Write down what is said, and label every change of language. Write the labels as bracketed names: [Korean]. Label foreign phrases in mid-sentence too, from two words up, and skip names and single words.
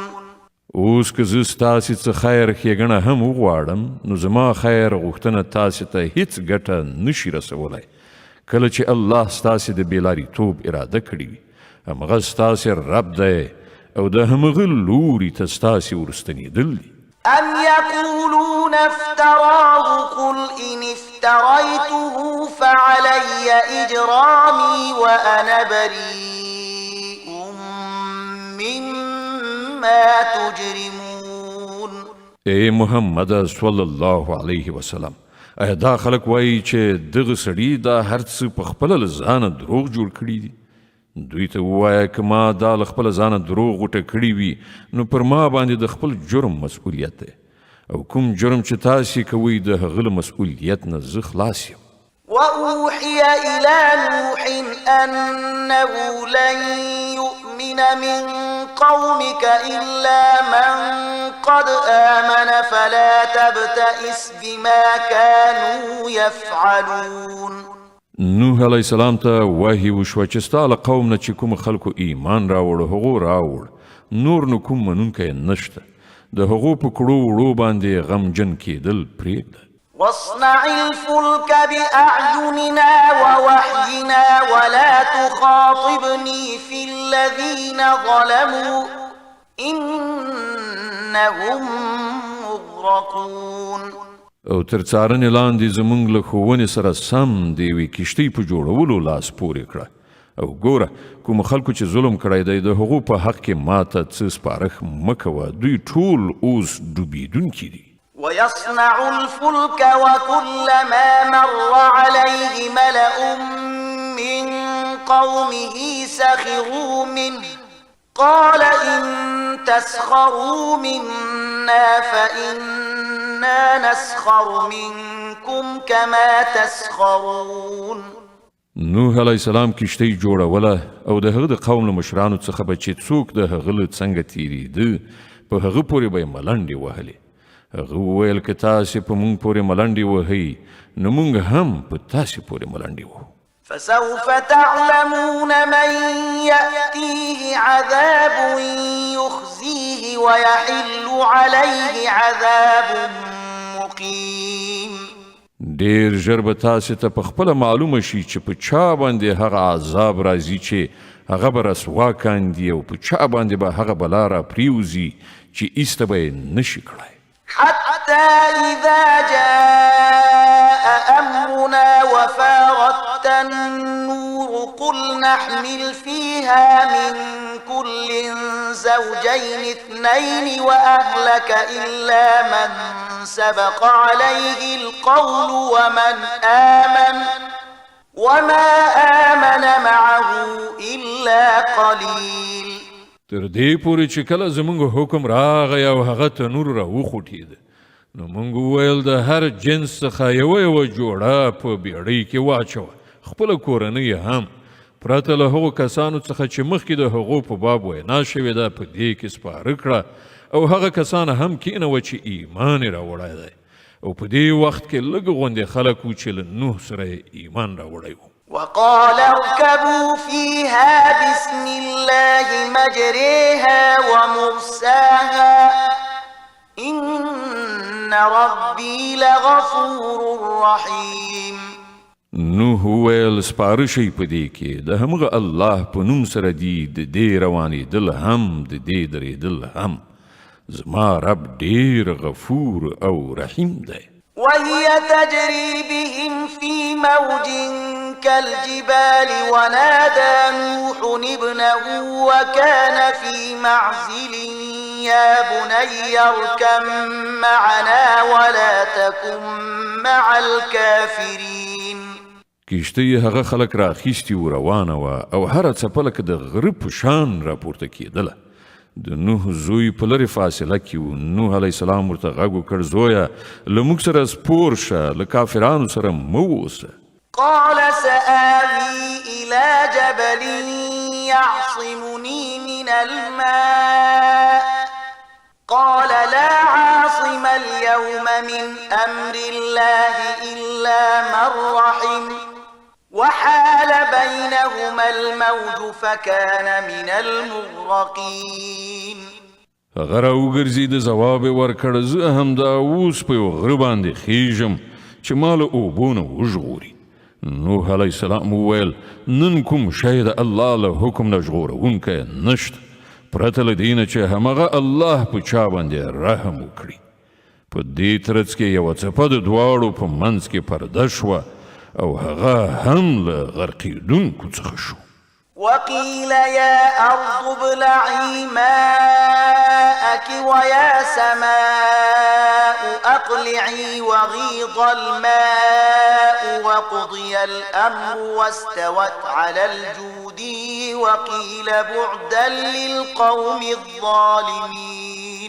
[Pashto] اوس که زه ستاسې څه خیر ښېګڼه هم وغواړم نو زما خیر غوښتنه تاسې ته هیڅ ګټه نشي رسولی کله چې الله ستاسې د بېلاریتوب اراده کړې وي. همغه ستاسې رب دی او د همغه لوري ته ستاسې ورستنېدل دي. [Arabic] أم يقولون افتراه قل إن افتريته فعلي إجرامي وأنا بريء مما تجرمون. [Pashto] ای محمد [Arabic] صلی الله علیه وسلم [Pashto] ایا دا خلک وایي چې دغه سړي دا هر څه په خپله له ځانه دروغ جوړ کړي دي؟ دوی ته ووایه که ما دا له خپله ځانه دروغ غوټه کړي وي نو پر ما باندې د خپل جرم مسؤلیت دی او کوم جرم چې تاسې کوئ د هغه له مسؤلیت نه زه خلاص یم. [Arabic] وأوحي إلى نوح أنه لن يؤمن من قومك إلا من قد آمن فلا تبتئس بما كانوا يفعلون. [Pashto] نوح [Arabic] علیه السلام [Pashto] ته وحی وشوه چې ستا له قوم نه چې کوم خلکو ایمان راوړ هغو راوړ، نور نو کوم منونکی نشته، د هغو په کړو وړو باندې غمجن کېدل پرېږده. [Arabic] واصنع الفلك بأعيننا ووحينا ولا تخاطبني في الذين ظلموا إنهم مغرقون. [Pashto] او تر څارنې لاندې زموږ له ښوونې سره سم د یوې کښتۍ په جوړولو لاس پورې کړه او ګوره کوم خلکو چې ظلم کړی دی د هغو په حق کې ماته څه سپارښت مه کوه، دوی ټول اوس ډوبېدونکي دي. [Arabic] ويصنع الفلك وكلما مر عليه ملأ من قومه سخروا منه قال إن تسخروا منا فإنا نسخر منكم كما تسخرون. [Pashto] نوح [Arabic] علیه السلام [Pashto] کښتۍ جوړوله او د هغه د قوم له مشرانو څخه به چې څوک د هغه له څنګه تېرېده په هغه پورې به یې ملنډې وهلې. هغه وویل که تاسې په موږ پورې ملنډې وهئ نو موږ هم په تاسې پورې ملنډې وهو. [Arabic] فسوف تعلمون من يأتيه عذاب يخزيه ويحل عليه عذاب مقيم. [Pashto] ډېر ژر به تاسې ته په خپله معلومه شي چې په چا باندې هغه عذاب راځي چې هغه به رسوا کاندي او په چا باندې به هغه بلا را پریوزي چې ایسته به یې نشي کړی. [Arabic] حتى إذا جاء أمرنا وفارت النور قل نحمل فيها من كل زوجين اثنين وأهلك إلا من سبق عليه القول وما آمن معه إلا قليل. [Pashto] تر دې پورې چې کله زموږ حکم راغی او هغه تنور را وخوټېده نو موږ وویل د هر جنس څخه یوه جوړه په بیړۍ کې واچوه، خپله کورنۍ هم پرته له هغو کسانو څخه چې مخکې د هغو په باب وینا شوې ده په دې کې سپاره کړه او هغه کسان هم کېنوه چې ایمان یې راوړی دی او په دې وخت کې لږ غوندې خلک وو چې له نوح سره یې ایمان راوړی و. [Arabic] وقال اركبوا فيها بسم الله مجريها ومرساها إن ربي لغفور رحيم. [Pashto] نوح وویل سپاره شئ په دې کې د همغه الله په نوم سره دي د دې روانېدل هم د دې درېدل هم زما رب ډېر غفور او رحیم دی. [Arabic] وهي تجري بهم في موج كالجبال ونادى نوح ابنه وكان في معزل يا بني اركب معنا ولا تكن مع الكافرين. [Pashto] کشته یې هغه خلک راخیستي و روانه وه او هره څپه لکه د غره په شان راپورته کېدله. د نوح زوی په لرې فاصله کې و. نوح [Arabic] علیه السلام [Pashto] ورته غږ وکړ زویه له موږ سره سپور شه له کافرانو سره مه اوسه. [Arabic] قال سآوي إلى جبل يعصمني من الماء قال لا عاصم اليوم من أمر الله إلا من رحم وحال بينهما الموج فكان من المغرقين. [Pashto] هغه راوګرځېد ځواب یې ورکړ زه همدا اوس په یو غره باندې خیژم چې ما له اوبو نه وژغوري. نوح [Arabic] علیه السلام [Pashto] وویل نن کوم شی د الله له حکم نه ژغورونکی نشته پرته له دې نه چې همغه الله په چا باندې رحم وکړي. په دې ترڅ کې یوه څپه د دواړو په منځ کې پرده شوه او هغه هم له غرقېدونکو څخه شو. [Arabic] وقيل يا أرض ابلعي ماءك ويا سماء أقلعي وغيض الماء وقضي الأمر واستوت على الجودي وقيل بعدا للقوم الظالمين.